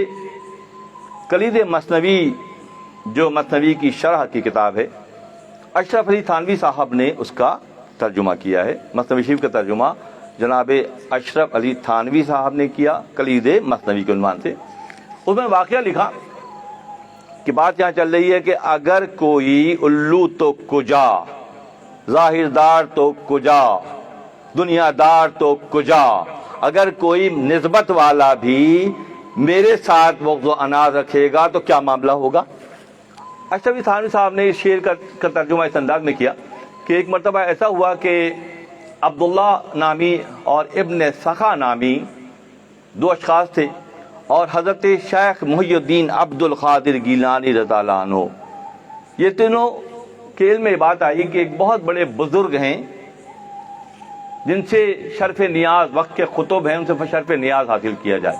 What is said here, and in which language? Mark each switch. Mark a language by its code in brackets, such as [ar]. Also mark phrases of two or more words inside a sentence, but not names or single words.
[ur] کلید مثنوی جو مثنوی کی شرح کی کتاب ہے، اشرف علی تھانوی صاحب نے اس کا ترجمہ کیا ہے. مثنوی شریف کا ترجمہ جناب اشرف علی تھانوی صاحب نے کیا کلید مثنوی کے عنوان سے. اس میں واقعہ لکھا کہ بات یہاں چل رہی ہے کہ اگر کوئی الو تو کجا، ظاہر دار تو کجا، دنیا دار تو کجا، اگر کوئی نسبت والا بھی میرے ساتھ بغض و عناد رکھے گا تو کیا معاملہ ہوگا. اشرف علی تھانوی صاحب نے اس شعر کا ترجمہ اس انداز میں کیا کہ ایک مرتبہ ایسا ہوا کہ عبداللہ نامی اور ابن سخا نامی دو اشخاص تھے، اور حضرت شیخ محی الدین عبد القادر گیلانی رضی اللہ عنہ، یہ تینوں کے علم میں بات آئی کہ ایک بہت بڑے بزرگ ہیں جن سے شرف نیاز، وقت کے خطب ہیں، ان سے شرف نیاز حاصل کیا جائے.